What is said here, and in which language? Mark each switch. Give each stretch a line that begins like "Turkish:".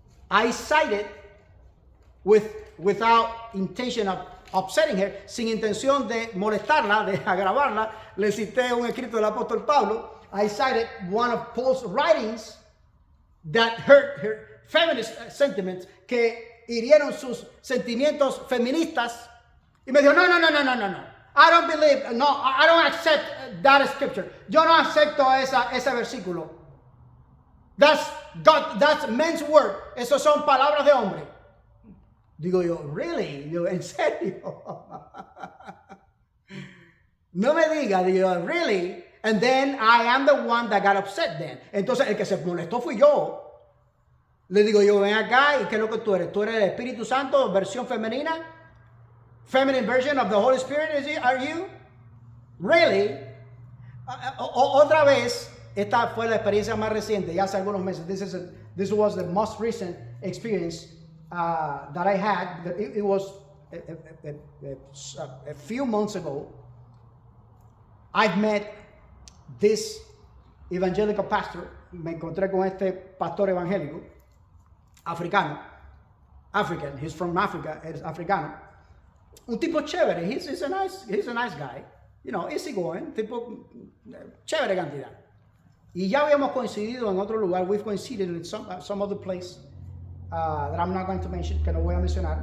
Spanish: I cited without intention of upsetting her, sin intención de molestarla, de agravarla, le cité un escrito del apóstol Pablo.
English: I cited one of Paul's writings that hurt her feminist sentiments, que hirieron sus sentimientos feministas. Y me dijo, no. I don't believe, no, I don't accept that scripture.
Spanish: Yo no acepto ese versículo. That's men's word. Esos son palabras de hombre. Digo yo, really? Digo, ¿en serio? No me diga, digo, really?
English: And then I am the one that got upset then.
Spanish: Entonces el que se molestó fui yo. Le digo yo, ven acá, ¿y qué es lo que tú eres? ¿Tú eres el Espíritu Santo, versión femenina?
English: Feminine version of the Holy Spirit, are you? Really?
Spanish: Otra vez, esta fue la experiencia más reciente, ya hace algunos meses.
English: This was the most recent experience that I had. It was a few months ago. I've met this evangelical pastor.
Spanish: Me encontré con este pastor evangélico africano. African. He's from Africa. Es africano. Un tipo chévere.
English: He's a nice guy. You know, easy going. Tipo chévere cantidad.
Spanish: Y ya habíamos coincidido en otro lugar.
English: We've coincided in some other place that I'm not going to mention, que no voy a mencionar.